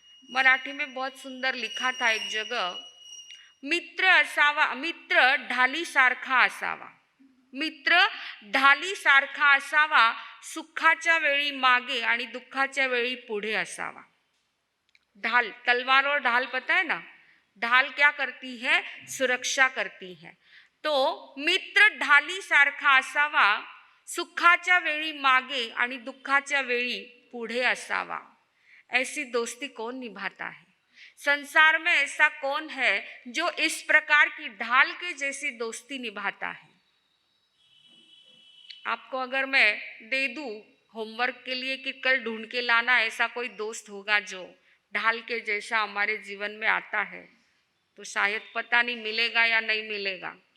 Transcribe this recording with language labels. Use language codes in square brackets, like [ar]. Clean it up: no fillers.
[hi] मराठी में बहुत सुंदर लिखा था एक जगह, [mr] मित्र असावा, मित्र ढाली सारखा असावा, मित्र ढाली सारखा असावा, सुखाच्या वेळी मागे आणि दुःखाच्या वेळी पुढे असावा। [hi] ढाल, तलवार और ढाल पता है ना? ढाल क्या करती है? सुरक्षा करती है। [mr] तो मित्र ढाली सारखा असावा, सुखाच्या वेळी मागे आणि दुःखाच्या वेळी पुढे असावा। [hi] ऐसी दोस्ती कौन निभाता है? संसार में ऐसा कौन है जो इस प्रकार की ढाल के जैसी दोस्ती निभाता है? आपको अगर मैं दे दूं होमवर्क के लिए कि कल ढूंढ के लाना, ऐसा कोई दोस्त होगा जो ढाल के जैसा हमारे जीवन में आता है, तो शायद पता नहीं मिलेगा या नहीं मिलेगा।